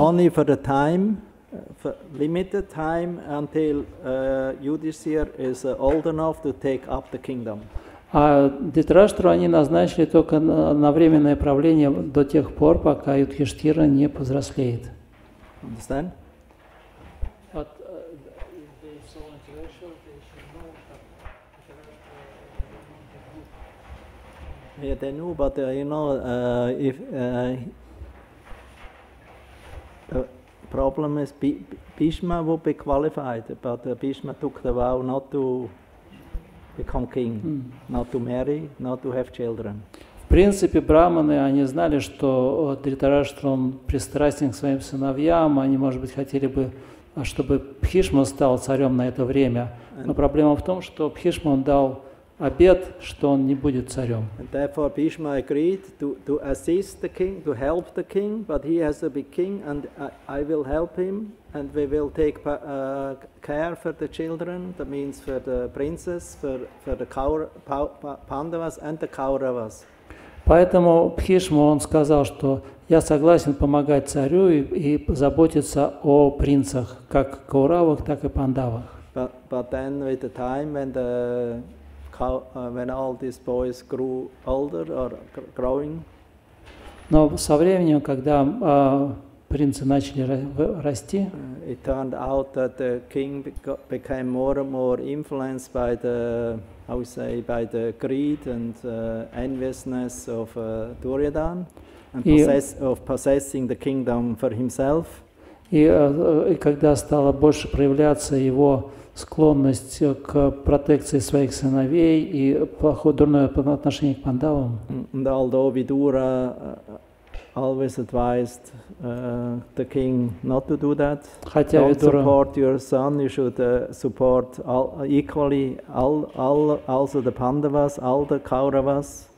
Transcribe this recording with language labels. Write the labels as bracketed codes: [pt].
[en] only for the time, for limited time until Yudhishthira is old enough to take up the kingdom. [ru] А Dhritarashtra они назначили только на временное правление до тех пор, пока Юдхиштхира не повзрослеет. [en] Understand? Yeah, they knew, but if the problem is Bhishma would be qualified, but Bhishma took the vow not to become king, not to marry, not to have children. [ru] В принципе, браманы, они знали, что Дритараштра, он пристрастен к своим сыновьям, они, может быть, хотели бы, чтобы Бхишма стал царем на это время. Но проблема в том, что Бхишма, он дал обет, что он не будет царем. [en] And therefore Bhishma agreed to assist the king, to help the king, but he has to be king, and I will help him, and we will take care for the children, that means for the princess, for the Pandavas and the Kauravas. [ru] Поэтому Бхишма, он сказал, что я согласен помогать царю и заботиться о принцах, как Кауравах, так и Пандавах. [en] But then with the time when the when all these boys grew older or growing, [ru] Но со временем, когда принцы начали расти, [en] it turned out that the king became more and more influenced by the, how we say, by the greed and enviousness of Duryodhana, and possessing the kingdom for himself. [ru] И когда стала больше проявляться его склонность к протекции своих сыновей и дурное отношение к пандавам. [en] And although Vidura always advised the king not to do that, don't support your son, you should support equally also the Pandavas, all the Kauravas.